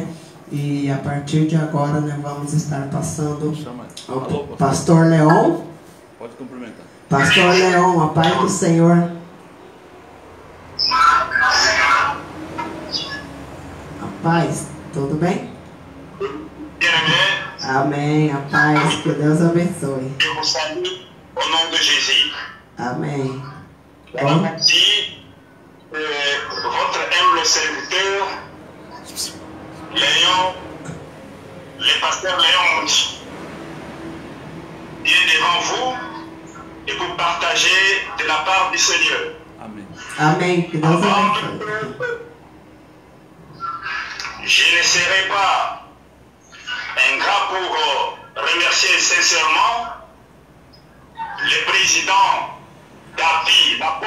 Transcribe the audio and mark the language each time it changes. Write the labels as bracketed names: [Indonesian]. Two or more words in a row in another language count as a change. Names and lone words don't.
[Portuguese] E a partir de agora, né, vamos estar passando ao pastor Leon. Pode cumprimentar. Pastor Leon, a paz do Senhor. A paz, tudo bem? Amém, a paz, que Deus abençoe. [French] Je vous salue au nom de Jésus. [Portuguese] Amém. [French] Merci, votre humble serviteur, Léon, le pasteur Léon, est devant vous et pour partager de la part du Seigneur. [Portuguese] Amém. Amém, que Deus abençoe. [French] Je ne serai pas ingrat pour remercier sincèrement le président d'API,